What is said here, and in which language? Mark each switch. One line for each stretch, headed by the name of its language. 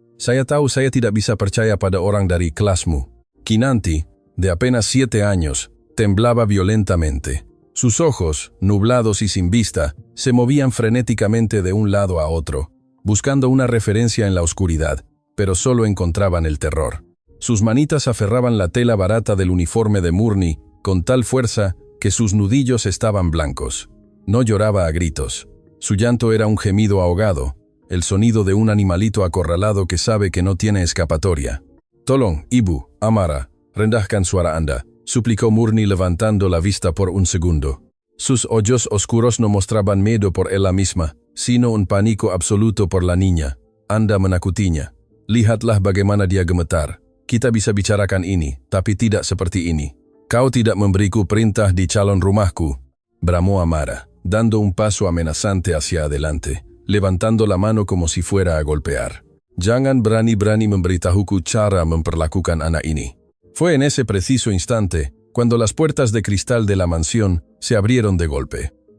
Indonesian: Saya tahu saya tidak bisa percaya pada orang dari kelasmu.
Spanish: Kinanti, de apenas 7 años, temblaba violentamente. Sus ojos, nublados y sin vista, se movían frenéticamente de un lado a otro, buscando una referencia en la oscuridad, pero solo encontraban el terror. Sus manitas aferraban la tela barata del uniforme de Murni con tal fuerza que sus nudillos estaban blancos. No lloraba a gritos. Su llanto era un gemido ahogado, el sonido de un animalito acorralado que sabe que no tiene escapatoria.
Indonesian: «Tolong, ibu, Amara, rendahkan suara Anda»,
Spanish: suplicó Murni levantando la vista por un segundo. Sus ojos oscuros no mostraban miedo por ella misma, sino un pánico absoluto por la niña.
Indonesian: «Anda menakutinya. Lihatlah bagaimana dia gemetar. Kita bisa bicarakan ini, tapi tidak seperti ini. Kau tidak memberiku perintah di calon rumahku»,
Spanish: bramó Amara, dando un paso amenazante hacia adelante, levantando la mano como si fuera a golpear.
Indonesian: «Jangan berani-berani memberitahuku cara memperlakukan anak ini».
Spanish: Fue en ese preciso instante cuando las puertas de cristal de la mansión se abrieron de golpe.